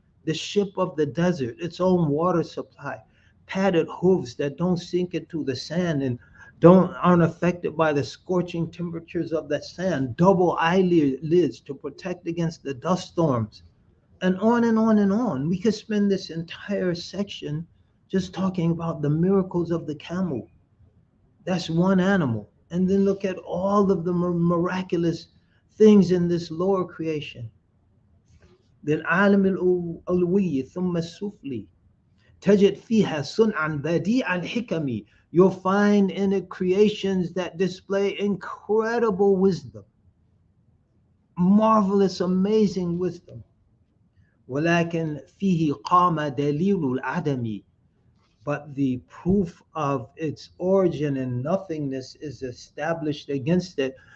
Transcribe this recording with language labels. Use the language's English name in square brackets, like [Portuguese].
[English] The ship of the desert, its own water supply, padded hooves that don't sink into the sand and aren't affected by the scorching temperatures of that sand, double eyelids to protect against the dust storms, and on and on and on. We could spend this entire section just talking about the miracles of the camel. That's one animal. And then look at all of the miraculous things in this lower creation. [Arabic] للعالم العلوي ثم السفلي تجد فيها صنعا بديع الحكم. [English] You'll find in it creations that display incredible wisdom, marvelous, amazing wisdom. [Arabic] ولكن فيه قام دليل العدم. [English] But the proof of its origin and nothingness is established against it.